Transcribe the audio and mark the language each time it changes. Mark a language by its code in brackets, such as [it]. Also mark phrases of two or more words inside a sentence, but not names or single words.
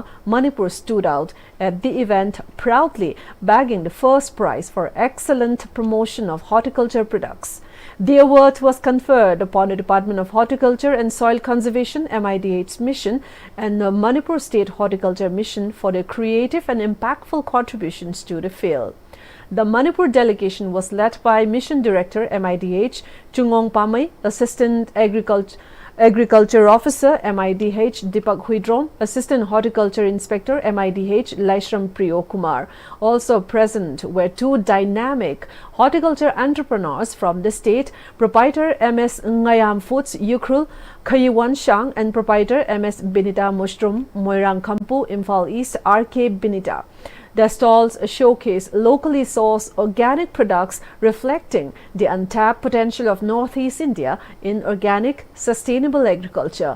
[en] Manipur stood out at the event, proudly bagging the first prize for excellent promotion of horticulture products. The award was conferred upon the Department of Horticulture and Soil Conservation MIDH mission and the Manipur State Horticulture Mission for their creative and impactful contributions to the field. The Manipur delegation was led by Mission Director MIDH Chungong Pamay, Assistant Agriculture Officer MIDH Deepak Huidron, Assistant Horticulture Inspector MIDH Laishram Priyo Kumar. Also present were two dynamic horticulture entrepreneurs from the state, proprietor MS Ngayam Foods Yukrul Khayiwan Shang and proprietor MS Binita Mushroom Moirang Kampu Imphal East RK Binita. Their stalls showcase locally sourced organic products reflecting the untapped potential of Northeast India in organic, sustainable agriculture.